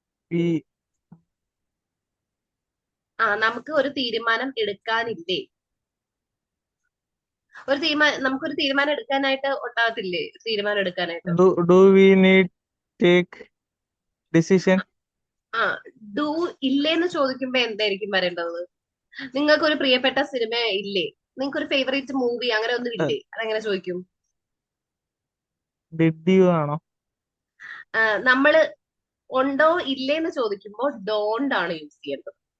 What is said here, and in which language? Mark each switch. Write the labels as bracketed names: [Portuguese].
[English] We [Malayalam] നമുക്ക് ഒരു തീരുമാനം എടുക്കാനില്ലേ? നമുക്കൊരു തീരുമാനം എടുക്കാനായിട്ട് ഉണ്ടാകത്തില്ലേ? തീരുമാനം എടുക്കാനായിട്ട് [English] do we need take decision? [Malayalam] Do ഇല്ലേന്ന് ചോദിക്കുമ്പോ എന്തായിരിക്കും വരേണ്ടത്? നിങ്ങൾക്ക് ഒരു പ്രിയപ്പെട്ട സിനിമ ഇല്ലേ? നിങ്ങൾക്ക് ഒരു ഫേവറേറ്റ് മൂവി അങ്ങനെ ഒന്നും Uh, ഇല്ലേ? അതെങ്ങനെ ചോദിക്കും? [English] did you [Malayalam] ആണോ? നമ്മള് ഉണ്ടോ ഇല്ലേന്ന് ചോദിക്കുമ്പോ ഡോണ്ട് ആണ് യൂസ് ചെയ്യേണ്ടത്.